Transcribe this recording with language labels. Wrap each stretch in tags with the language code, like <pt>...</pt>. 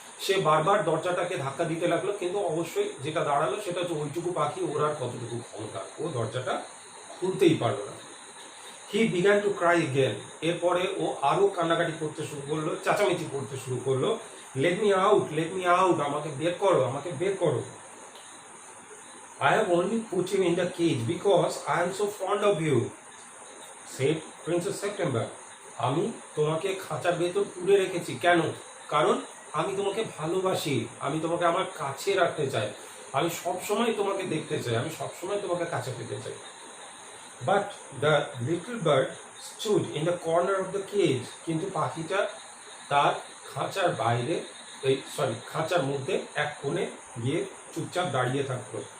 <bn>সে বারবার দরজাটাকে ধাক্কা দিতে লাগলো, কিন্তু অবশ্যই যেটা দাঁড়ালো সেটা হচ্ছে ওইটুকু পাখি ওর আর কতটুকু ক্ষমতা, ও দরজাটা খুলতেই পারলো না।</bn> <en>he began to cry again,</en> <bn>এরপরে ও আরও কান্নাকাটি করতে শুরু করলো, চেঁচামেচি করতে শুরু করলো।</bn> <en>let me out,</en> <bn>আমাকে বের করো, আমাকে বের করো।</bn> <en>I have only put you in the cage because I am so fond of you, said Princess September.</en> <bn>আমি তোমাকে খাঁচার ভেতর পুরে রেখেছি, কেন? কারণ আমি তোমাকে ভালোবাসি, আমি তোমাকে আমার কাছে রাখতে চাই, আমি সবসময় তোমাকে দেখতে চাই, আমি সবসময় তোমাকে কাছে পেতে চাই।</bn> <en>but the little bird stood in the corner of the cage,</en> <bn>কিন্তু পাখিটা তার খাঁচার বাইরে, খাঁচার মধ্যে এক কোণে গিয়ে চুপচাপ দাঁড়িয়ে থাকলো।</bn>